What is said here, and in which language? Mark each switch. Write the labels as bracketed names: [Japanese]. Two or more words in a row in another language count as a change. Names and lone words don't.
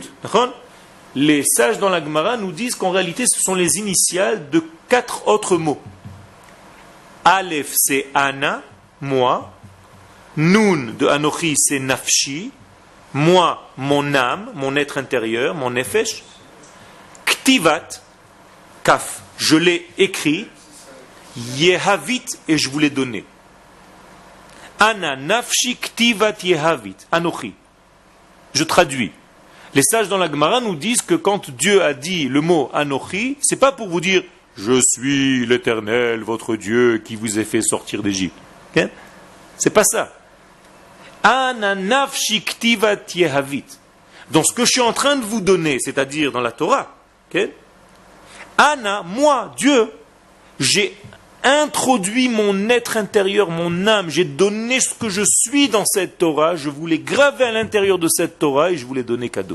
[French] Les sages dans la Gemara nous disent qu'en réalité, ce sont les initiales de 4 autres mots. Aleph, c'est Ana, moi. Nun de Anochi, c'est Nafshi. Moi, mon âme, mon être intérieur, mon nefesh. [Hebrew] כתיבת, כף, [French] je l'ai écrit. Yehavit, et je vous l'ai donné. [Hebrew] Ana, נפשי, כתיבת, יהבית. אנכי. [French] Je traduis. Les sages dans la Gemara nous disent que quand Dieu a dit le mot Anochi, c'est pas pour vous dire je suis l'Éternel, votre Dieu, qui vous a fait sortir d'Égypte. Okay? C'est pas ça. [Hebrew] אנא נפשי כתיבת יהבית. [French] Donc ce que je suis en train de vous donner, c'est-à-dire dans la Torah, okay? Ana, moi, Dieu, j'ai introduit mon être intérieur, mon âme, j'ai donné ce que je suis dans cette Torah, je vous l'ai gravé à l'intérieur de cette Torah et je vous l'ai donné cadeau.